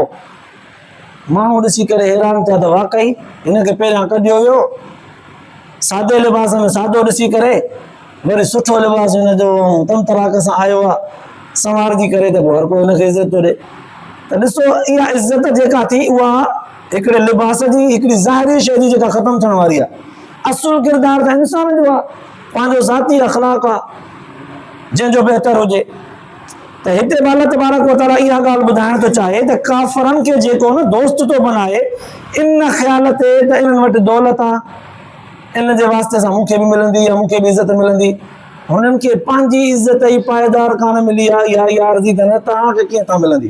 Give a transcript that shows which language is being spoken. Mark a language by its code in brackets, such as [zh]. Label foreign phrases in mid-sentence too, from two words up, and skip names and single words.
[sd] माण्हू ॾिसी करे हैरान थिया त वाकई हिनखे पहिरियां कढियो वियो सादे लिबास में, सादो ॾिसी करे वरी सुठो लिबास हिनजो तम तराक सां आयो आहे, संवारजी करे त पोइ हर कोई हिनखे इज़त थो ॾे। त ॾिसो, इहा इज़त जेका थी उहा हिकिड़े लिबास जी, हिकिड़ी ज़ाहिरी शइ जी जेका ख़तमु थियण वारी आहे। असुल किरदार त इंसान जो आहे, पंहिंजो ज़ाती अख़लाक आहे जंहिंजो बहितर हुजे। त हिते अल्लाह तबारक व तआला इहा ॻाल्हि ॿुधाइण थो चाहे त काफ़रनि खे जेको न दोस्त थो बनाए, इन ख़्याल ते त इन्हनि वटि दौलत आहे, इन जे वास्ते सां मूंखे बि मिलंदी या मूंखे बि इज़त मिलंदी। हुननि खे पंहिंजी इज़त ई पाइदार कान मिली आहे, या अर्ज़ी त न, तव्हांखे कीअं था मिलंदी?